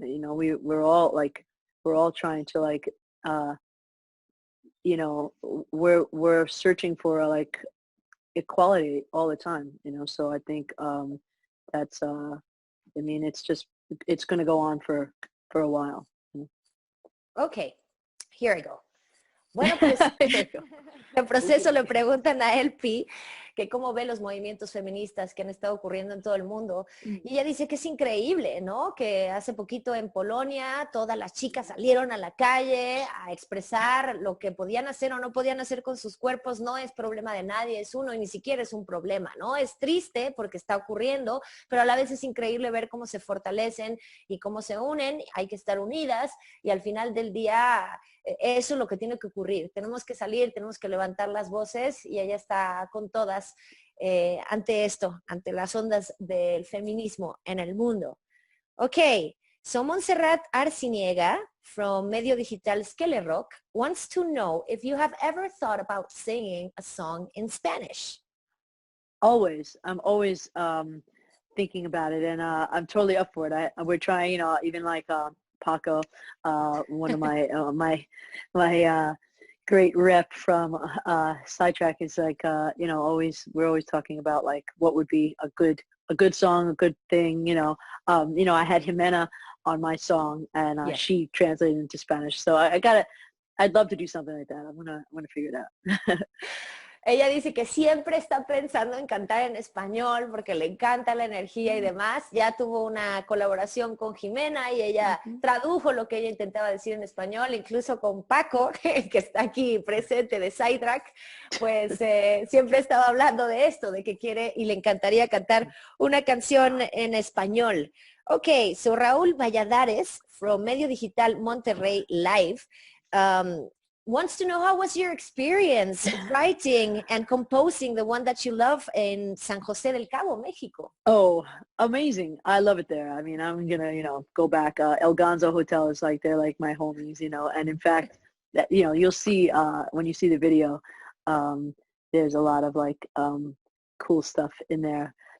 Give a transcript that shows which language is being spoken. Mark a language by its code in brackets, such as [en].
[en] You know, we're all trying to like, you know, we're searching for like equality all the time, you know. So I think that's I mean, it's going to go on for a while. Okay, here I go. [es] Bueno, pues en proceso le preguntan a LP que cómo ve los movimientos feministas que han estado ocurriendo en todo el mundo. Y ella dice que es increíble, ¿no? Que hace poquito en Polonia todas las chicas salieron a la calle a expresar lo que podían hacer o no podían hacer con sus cuerpos. No es problema de nadie, es uno y ni siquiera es un problema, ¿no? Es triste porque está ocurriendo, pero a la vez es increíble ver cómo se fortalecen y cómo se unen. Hay que estar unidas y al final del día eso es lo que tiene que ocurrir. Tenemos que salir, tenemos que levantar las voces y ella está con todas ante esto, ante las ondas del feminismo en el mundo. [en] Ok, so Montserrat Arciniega from medio digital Skele Rock wants to know if you have ever thought about singing a song in Spanish. Always. I'm always thinking about it, and I'm totally up for it. We're trying, you know, even like Paco, one of my my great rep from Sidetrack is like, you know, we're always talking about like what would be a good song, a good thing, you know. You know, I had Jimena on my song, and Yes. she translated into Spanish, so I'd love to do something like that. I'm gonna figure it out. [es] Ella dice que siempre está pensando en cantar en español porque le encanta la energía y demás. Ya tuvo una colaboración con Jimena y ella tradujo lo que ella intentaba decir en español, incluso con Paco, que está aquí presente de Sidetrack, pues siempre estaba hablando de esto, de que quiere y le encantaría cantar una canción en español. [en] Ok, so Raúl Valladares, from Medio Digital Monterrey Live, wants to know how was your experience writing and composing the one that you love in San José del Cabo, Mexico? Oh, amazing. I love it there. I mean, I'm going to, you know, go back. El Gonzo Hotel is like, they're like my homies, you know, and in fact, that, you know, you'll see when you see the video, there's a lot of like cool stuff in there.